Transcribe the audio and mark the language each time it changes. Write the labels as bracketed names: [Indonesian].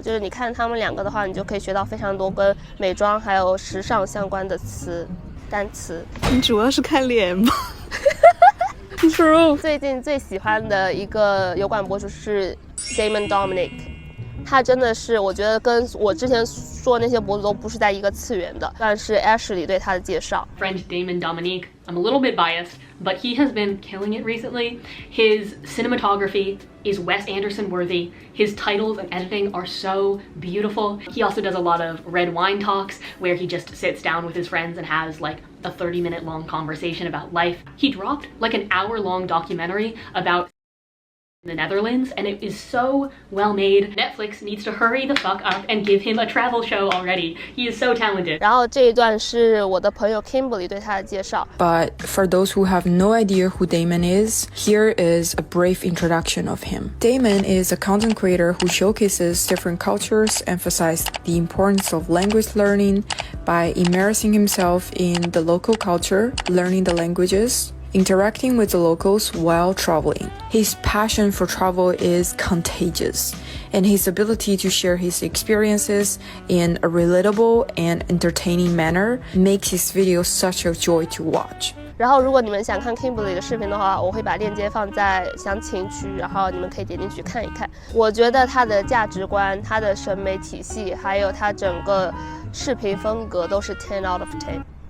[Chinese] 就是你看他们2个的话，你就可以学到非常多跟美妆还有时尚相关的单词。你主要是看脸吗 [English] ？True。 [Chinese] 最近最喜欢的一个油管博主是 Damon Dominic。他真的是，我觉得跟我之前说的那些博主都不是在一个次元的。但是 Ashley 对他的介绍 [English] Friend Damon Dominic, I'm a little bit biased, but he has been killing it recently. His cinematography is Wes Anderson worthy. His titles and editing are so beautiful. He also does a lot of red wine talks where he just sits down with his friends and has like a 30-minute long conversation about life. He dropped like an hour-long documentary about the Netherlands, and it is so well made. Netflix needs to hurry the fuck up and give him a travel show already. He is so talented. [Chinese] 然后这一段是我的朋友 Kimberly 对他的介绍。 [English] But for those who have no idea who Damon is, here is a brief introduction of him. Damon is a content creator who showcases different cultures, emphasizes the importance of language learning by immersing himself in the local culture, learning the languages, interacting with the locals while traveling. His passion for travel is contagious, and his ability to share his experiences in a relatable and entertaining manner makes his videos such a joy to watch. [Chinese] 然后如果你们想看 Kimberly 的视频的话，我会把链接放在详情区，然后你们可以点进去看一看。我觉得他的价值观、他的审美体系，还有他整个视频风格都是 [English] 10 out of 10。